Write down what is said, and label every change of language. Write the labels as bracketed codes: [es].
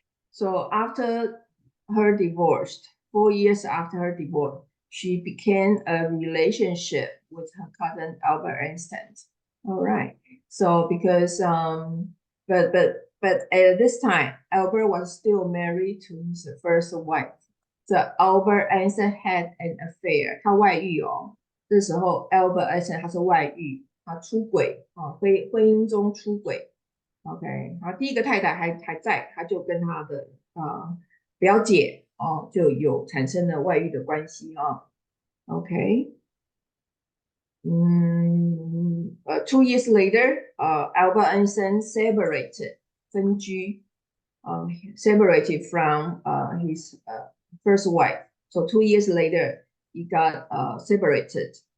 [en] So after her divorce, 4 years after her divorce, she began a relationship with her cousin Albert Einstein. All right. So because but at this time, Albert was still married to his first wife. So Albert Einstein had an affair. [zh] 他外遇哦。这时候 Albert Einstein 他是外遇，他出轨啊，婚姻中出轨。 OK， 好，第一个太太还在，他就跟他的表姐哦就有产生了外遇的关系啊。 [en] OK， 2 years later, Albert Einstein separated [zh] 分居， [en] separated from his first wife. So 2 years later, he got separated.